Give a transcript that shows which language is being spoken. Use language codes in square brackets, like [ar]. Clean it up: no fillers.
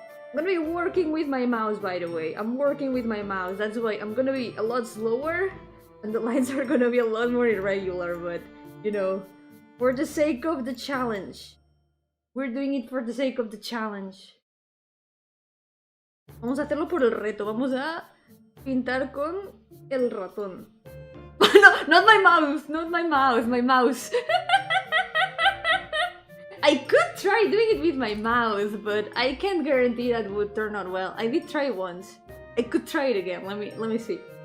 [en] I'm gonna be working with my mouse, by the way. I'm working with my mouse, that's why I'm gonna be a lot slower and the lines are gonna be a lot more irregular, but you know, for the sake of the challenge. We're doing it for the sake of the challenge. [es] Vamos a hacerlo por el reto. Vamos a pintar con el ratón. [en] No, not my mouse, not my mouse, my mouse. I could try doing it with my mouse, but I can't guarantee that would turn out well. I did try once. I could try it again. Let me see.